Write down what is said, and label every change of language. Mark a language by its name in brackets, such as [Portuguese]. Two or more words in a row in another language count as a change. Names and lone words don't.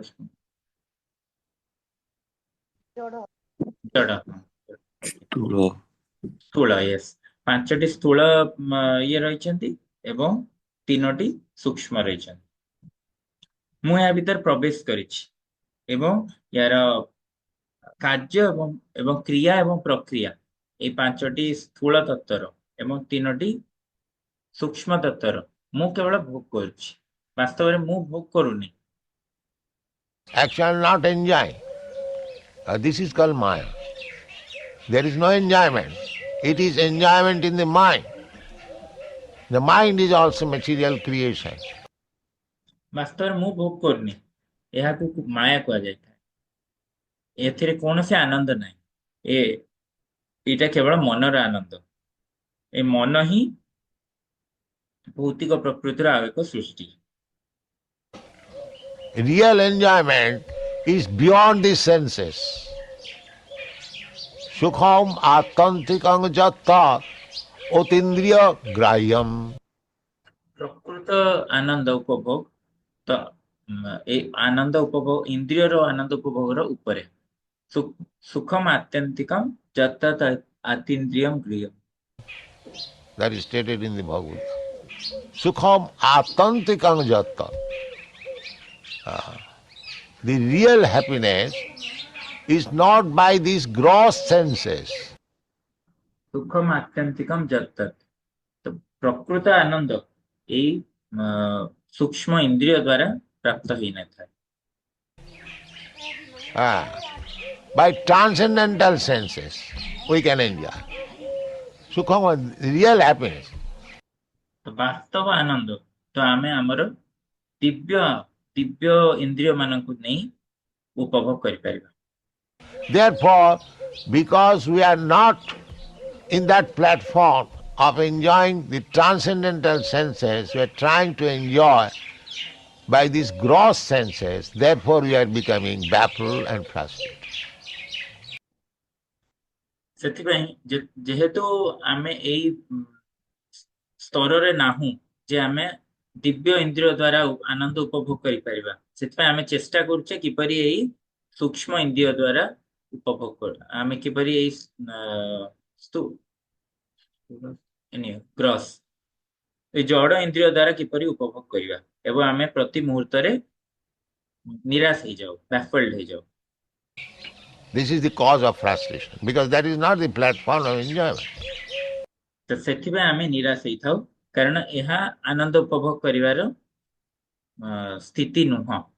[Odia] ସ୍ଥୂଳ ୟେସ୍ ପାଞ୍ଚଟି ସ୍ଥୂଳ ଇଏ ରହିଛନ୍ତି ଏବଂ ତିନୋଟି ସୂକ୍ଷ୍ମ ରହିଛନ୍ତି ମୁଁ ଏହା ଭିତରେ ପ୍ରବେଶ କରିଛି ଏବଂ ୟାର କାର୍ଯ୍ୟ ଏବଂ କ୍ରିୟା ଏବଂ ପ୍ରକ୍ରିୟା ଏଇ ପାଞ୍ଚଟି ସ୍ଥୂଳ ତତ୍ତ୍ୱର ଏବଂ ତିନୋଟି ସୂକ୍ଷ୍ମ ତତ୍ତ୍ୱର ମୁଁ କେବଳ ଭୋଗ କରୁଛି, ବାସ୍ତବରେ ମୁଁ ଭୋଗ କରୁନି। [English] Action not enjoying. This is called Maya. There is no enjoyment. It is enjoyment in the mind. The mind is also material creation. [Odia] ବାସ୍ତବରେ ମୁଁ ଭୋଗ କରୁନି, ଏହାକୁ ମାୟା କୁହାଯାଇଥାଏ। ଏଥିରେ କୌଣସି ଆନନ୍ଦ ନାହିଁ। ଏ ଏଇଟା କେବଳ ମନର ଆନନ୍ଦ। ଏ ମନ ହିଁ ଭୌତିକ ପ୍ରକୃତିର ଆଉ ଏକ ସୃଷ୍ଟି। [English] Real enjoyment is beyond the senses. [Sanskrit] सुखम् आत्यन्तिकं यत्तत् अतीन्द्रिय ग्राह्यम्. [Odia] ପ୍ରକୃତ ଆନନ୍ଦ ଉପଭୋଗ ତ ଏ ଆନନ୍ଦ ଉପଭୋଗ ଇନ୍ଦ୍ରିୟର ଆନନ୍ଦ ଉପଭୋଗର ଉପରେ। [Sanskrit] ସୁଖମ ଆତ୍ୟନ୍ତିକମ୍ ଯତତ୍ ଆତୀନ୍ଦ୍ରିୟମ୍ ଗୃହ୍ୟମ୍। [English] That is stated in the Bhagavad. [Sanskrit] सुखम् आत्यन्तिकं यत्तत्. [English] The real happiness is not by these gross senses. [Sanskrit] ସୁଖମ ଆତ୍ୟନ୍ତିକମ୍ ଯତତ୍, [Odia] ତ ପ୍ରକୃତ ଆନନ୍ଦ ଏଇ ସୂକ୍ଷ୍ମ ଇନ୍ଦ୍ରିୟ ଦ୍ୱାରା ପ୍ରାପ୍ତ ହେଇନଥାଏ। [English] By transcendental senses we can enjoy. Sukham, real happiness. [Odia] ତ ବାସ୍ତବ ଆନନ୍ଦ ତ ଆମେ ଆମର ଦିବ୍ୟ ଦିବ୍ୟ ଇନ୍ଦ୍ରିୟ ମାନଙ୍କୁ ନେଇ ଉପଭୋଗ କରିପାରିବା। [English] Therefore, because we are not in that platform of enjoying the transcendental senses, we are trying to enjoy by these gross senses, therefore we are becoming baffled and frustrated. [Odia] ସେଥିପାଇଁ ଯେହେତୁ ଆମେ ଏଇ ସ୍ତରରେ ନାହୁଁ ଯେ ଆମେ ଦିବ୍ୟ ଇନ୍ଦ୍ରିୟ ଦ୍ୱାରା ଆନନ୍ଦ ଉପଭୋଗ କରିପାରିବା, ସେଥିପାଇଁ ଆମେ ଚେଷ୍ଟା କରୁଛେ କିପରି ଏଇ ସୂକ୍ଷ୍ମ ଇନ୍ଦ୍ରିୟ ଦ୍ୱାରା ଉପଭୋଗ ଆମେ କିପରି ଏଇ ଗ୍ରସ୍ ଏଇ ଜଡ଼ ଇନ୍ଦ୍ରିୟ ଦ୍ୱାରା କିପରି ଉପଭୋଗ କରିବା, ଏବଂ ଆମେ ପ୍ରତି ମୁହୂର୍ତ୍ତରେ ନିରାଶ ହେଇଯାଉ, ବ୍ୟାଫଲ୍ଡ ହେଇଯାଉ। [English] This is the cause of frustration, because that is not the platform of enjoyment. [Odia] ତ ସେଥିପାଇଁ ଆମେ ନିରାଶ ହେଇଥାଉ, କାରଣ ଏହା ଆନନ୍ଦ ଉପଭୋଗ କରିବାର ସ୍ଥିତି ନୁହଁ।